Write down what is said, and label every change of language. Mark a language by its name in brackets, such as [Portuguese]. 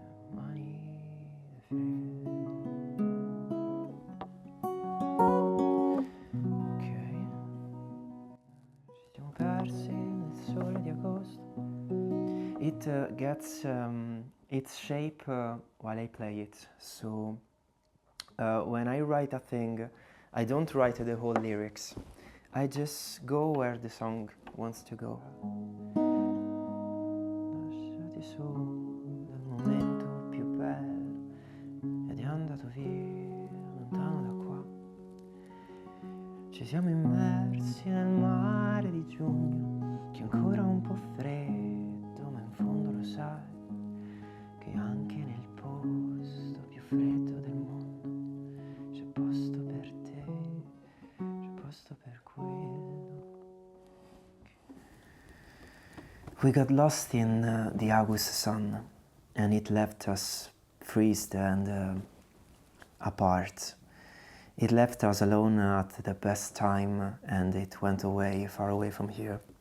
[Italian] Mani fredde. Ok. Ci siamo persi nel sole di agosto. [English] It gets its shape while I play it. So when I write a thing, I don't write the whole lyrics. I just go where the song wants to go. [Italian] Lasciati su dal momento più bello ed è andato via lontano da qua. Ci siamo immersi nel mare di giugno che è ancora un po' freddo, ma in fondo lo sai che anche nel posto più freddo del mondo c'è posto per te, c'è posto per quello. [English] We got lost in the August sun and it left us freezed and apart. It left us alone at the best time and it went away, far away from here.